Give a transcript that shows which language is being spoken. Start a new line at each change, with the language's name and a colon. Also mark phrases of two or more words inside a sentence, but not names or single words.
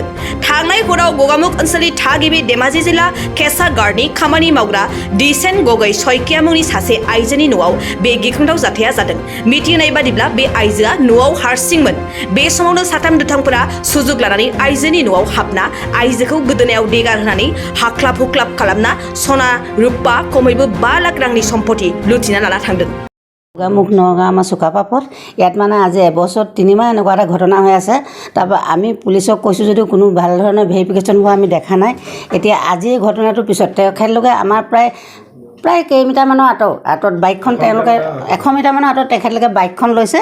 Bodo: थांनाय हराव गगामुख ओनसोलनि थागिबि धेमाजि जिल्ला केसा गार्डनि खामानि मावग्रा दिसेन गगै सयकिया मुंनि सासे आइजोनि न'आव बे गिख्रंथाव जाथाया जादों। मिथिनाय बादिब्ला बे आइजोआ न'आव हारसिंमोन। बे समावनो साथाम दुथांफोरा सुजुग लानानै आइजोनि न'आव हाबना आइजोखौ गोदोनायाव देगार होनानै हाख्लाब हुख्लाब खालामना सना रुपा खमैबो 5 लाख रांनि सम्पति लुथिना लाना थांदों।
Assamese: গগামুখ নগাঁও আমাৰ চুকাপাপত ইয়াত মানে আজি এবছৰ 3 মাহ এনেকুৱা এটা ঘটনা হৈ আছে। তাৰপৰা আমি পুলিচক কৈছোঁ যদিও কোনো ভাল ধৰণৰ ভেৰিফিকেশ্যন হোৱা আমি দেখা নাই। এতিয়া আজি এই ঘটনাটোৰ পিছত তেখেতলোকে আমাৰ প্ৰায় কেইমিটাৰমানৰ আঁতৰত বাইকখন তেওঁলোকে 100 মিটাৰমানৰ আঁতৰত তেখেতলোকে বাইকখন লৈছে।